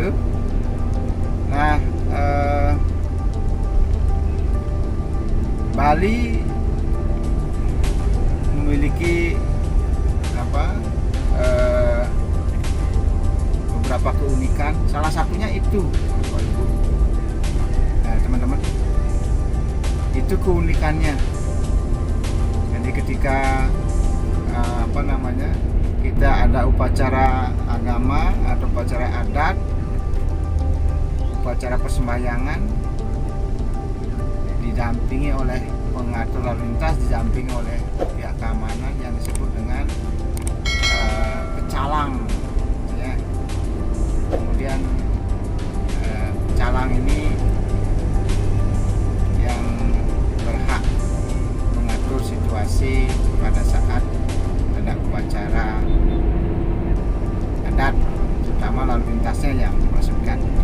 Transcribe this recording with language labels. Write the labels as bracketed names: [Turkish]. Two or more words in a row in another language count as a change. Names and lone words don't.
[Indonesian] Nah, Bali memiliki beberapa keunikan. Salah satunya itu, nah, teman-teman, itu keunikannya. Jadi ketika kita ada upacara agama atau upacara adat, upacara persembahyangan, didampingi oleh pengatur lalu lintas, didampingi oleh pihak keamanan yang disebut dengan pecalang ya. Kemudian pecalang ini yang berhak mengatur situasi pada saat ada upacara adat, terutama lalu lintasnya yang dimaksudkan.